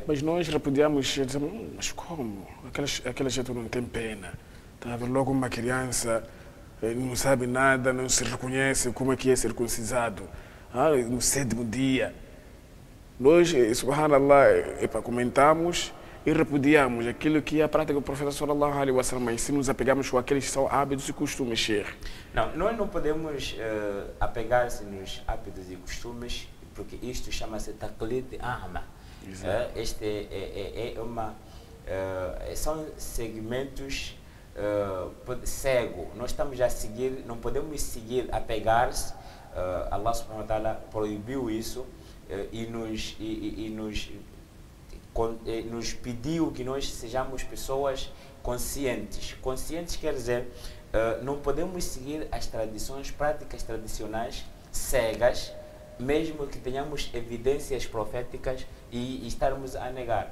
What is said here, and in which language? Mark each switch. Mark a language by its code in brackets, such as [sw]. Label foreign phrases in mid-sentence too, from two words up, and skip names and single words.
[pt] Mas nós repudiamos, mas como? Aquela gente não tem pena. Tá? Logo uma criança não sabe nada, não se reconhece como é que é circuncisado. No 7º dia. Nós, subhanallah, comentamos e repudiamos aquilo que é a prática do profeta [ar] صلى الله عليه وسلم, [pt] mas se nos apegamos com aqueles que são hábitos e costumes, Sheikh. Não, nós não podemos apegar-se nos hábitos e costumes, porque isto chama-se [ar] تقليد أعمى. [pt] Este é são segmentos cego. Nós estamos a seguir, não podemos seguir a pegar-se. [ar] الله سبحانه وتعالى [pt] proibiu isso nos pediu que nós sejamos pessoas conscientes. Conscientes quer dizer, não podemos seguir as tradições, práticas tradicionais cegas, mesmo que tenhamos evidências proféticas e estarmos a negar.